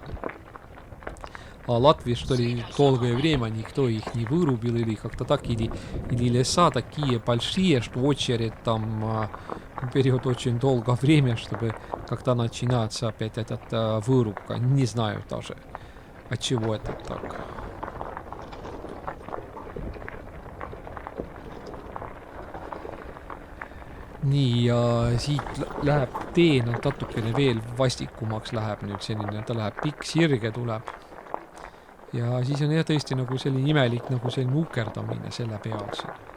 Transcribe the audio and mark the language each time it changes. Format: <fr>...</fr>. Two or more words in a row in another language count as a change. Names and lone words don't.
<ru>А Латвии, что ли, долгое время никто их не вырубил или как-то так, или леса такие большие, что очередь там берет очень долгое время, чтобы как-то начинаться опять вырубка. Не знаю даже, от чего это так.</ru> <et>Nii, ja siit läheb tee natukene veel vastikumaks läheb nüüd selline, ta läheb pikk, sirge tuleb. Ja siis on jah tõesti nagu selline imelik nagu selline ukerdamine selle peal siin.</et>